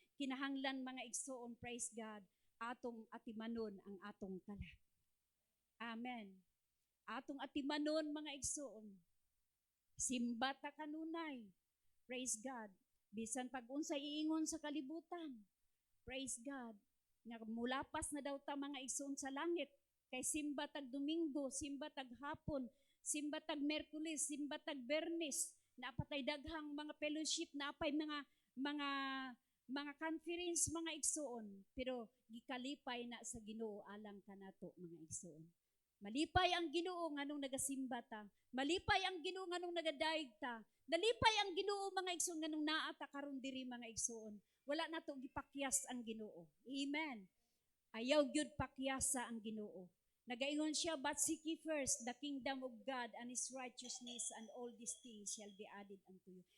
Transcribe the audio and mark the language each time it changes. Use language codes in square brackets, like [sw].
[ceb] Kinahanglan mga igsuon, praise God, atong atimanon ang atong kalag. Amen. Atong atimanon mga igsuon. Simba ta kanunay. Praise God. Bisan pag-unsay iingon sa kalibutan. Praise God. Nga mulapas na daw ta mga igsoon sa langit. Kay simba tag Domingo, simba tag hapon, simba tag Merkulis, simba tag Bernes. Napatay daghang mga fellowship, napay mga conference mga igsoon. Pero gikalipay na sa Ginoo alang kanato mga igsoon. Malipay ang Ginoo nganong nagasimba ta. Malipay ang Ginoo nganong nagadaig ta. Nalipay ang Ginoo mga igsoon nganong naa ta karon diri mga igsoon. Wala na to gipakyas ang Ginoo. Amen. Ayaw gyud pakyasa ang Ginoo. Nagaingon siya, [en] but seek ye first the kingdom of God and His righteousness, and all these things shall be added unto you.